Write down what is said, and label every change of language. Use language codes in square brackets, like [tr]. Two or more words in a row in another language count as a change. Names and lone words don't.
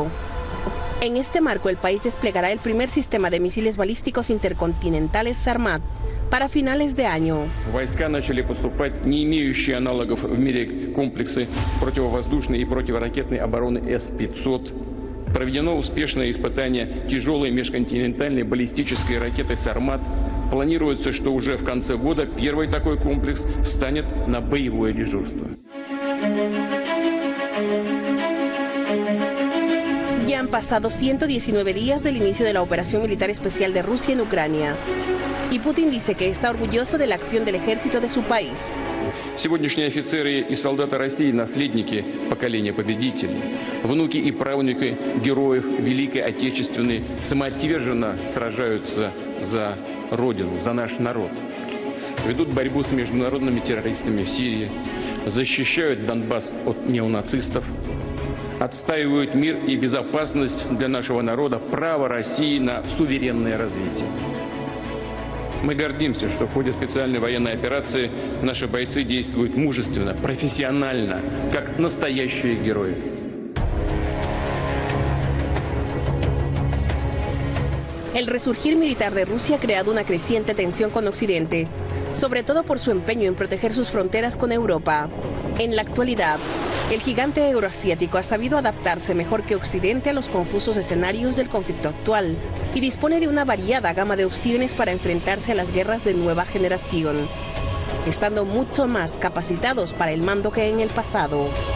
[es] En este marco, el país desplegará el primer sistema de misiles balísticos intercontinentales Sarmat para finales de año. [ru] Войска начали поступать не имеющие аналогов в мире комплексы противовоздушной и противоракетной обороны С-500. Проведено успешное испытание тяжелой межконтинентальной баллистической ракеты «Сармат». Планируется, что уже в конце года первый такой комплекс встанет на боевое дежурство. [es] Ya han pasado 119 días del inicio de la operación militar especial de Rusia en Ucrania. Y Putin dice que está orgulloso de la acción del ejército de su país. [ru] Сегодняшние офицеры и солдаты России – наследники поколения победителей. Внуки и правнуки героев Великой Отечественной самоотверженно сражаются за Родину, за наш народ. Ведут борьбу с международными террористами в Сирии, защищают Донбасс от неонацистов, отстаивают мир и безопасность для нашего народа, право России на суверенное развитие. Мы гордимся, что в ходе специальной военной операции наши бойцы действуют мужественно, профессионально, как настоящие герои. [es] El resurgir militar de Rusia ha creado una creciente tensión con Occidente, sobre todo por su empeño en proteger sus fronteras con Europa. En la actualidad, el gigante euroasiático ha sabido adaptarse mejor que Occidente a los confusos escenarios del conflicto actual y dispone de una variada gama de opciones para enfrentarse a las guerras de nueva generación, estando mucho más capacitados para el mando que en el pasado.